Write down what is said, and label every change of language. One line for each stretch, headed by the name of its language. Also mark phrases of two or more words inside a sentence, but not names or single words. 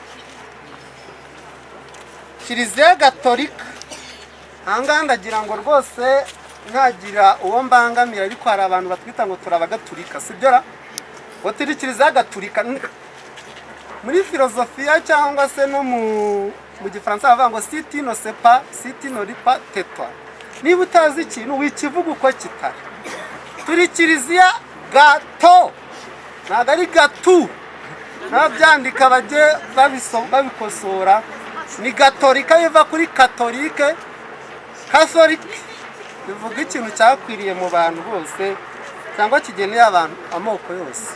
Kinyarwanda: Kiliziya Gatolika ahangaha ndagira ngo rwose ntagira uwo mbangamira, ariko hari abantu batwita ngo turabagatulika, sibyo ra? Ngo turi Kiliziya Gatolika. Muri filozofiya cyangwa se no mu gifaransa bavuga ngo
French: si tu ne sais pas, si tu ne lis pas, tais-toi.
Kinyarwanda: Niba utazi ikintu wikivuga uko kitari. Turi Kiliziya Gato, ntabwo ari gatu. Nabyandika bajye babikosora. Ni Gatolika biva kuri Katolike. Katolike bivuga ikintu cyakwiriye mu bantu bose cyangwa kigeneye abantu amoko yose.